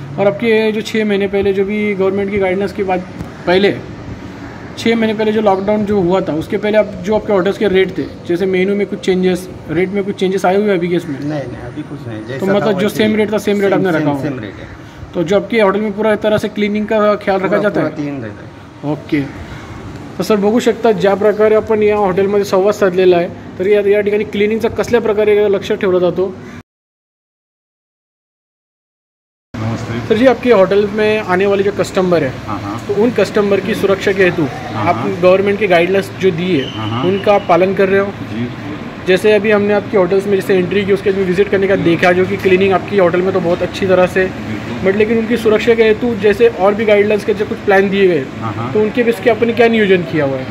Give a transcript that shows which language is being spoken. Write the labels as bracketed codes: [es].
[hi] और आपके जो 6 महीने पहले जो भी गवर्नमेंट की गाइडेंस के बाद पहले 6 महीने पहले जो लॉकडाउन जो हुआ था उसके पहले आप जो आपके होटल्स के रेट थे, जैसे मेनू में कुछ चेंजेस, रेट में कुछ चेंजेस आए हुए अभी के इसमें? नहीं, अभी कुछ नहीं। तो मतलब जो सेम रेट था सेम रेट आपने रखा हुआ? तो जो आपके होटल में पूरा तरह से क्लिनिंग का ख्याल रखा जाता है? क्लीन रहता है। ओके। [mr] तर सर बघू शकता ज्या प्रकारे आपण या हॉटेलमध्ये संवाद साधलेला आहे, तर या ठिकाणी क्लिनिंगचा कसल्या प्रकारे लक्ष ठेवला जातो? [hi] सर जी, आपके होटल में आने वाले जो कस्टमर है तो उन कस्टमर की सुरक्षा के हेतु आप गवर्नमेंट की गाइडलाइंस जो दी है उनका आप पालन कर रहे हो? जी। जैसे अभी हमने आपके होटल्स में जैसे एंट्री की उसके विजिट करने का देखा, जो कि क्लीनिंग आपकी होटल में तो बहुत अच्छी तरह से, बट लेकिन उनकी सुरक्षा के हेतु जैसे और भी गाइडलाइंस के जो कुछ प्लान दिए गए तो उनके बेस के आपने क्या नियोजन किया हुआ है?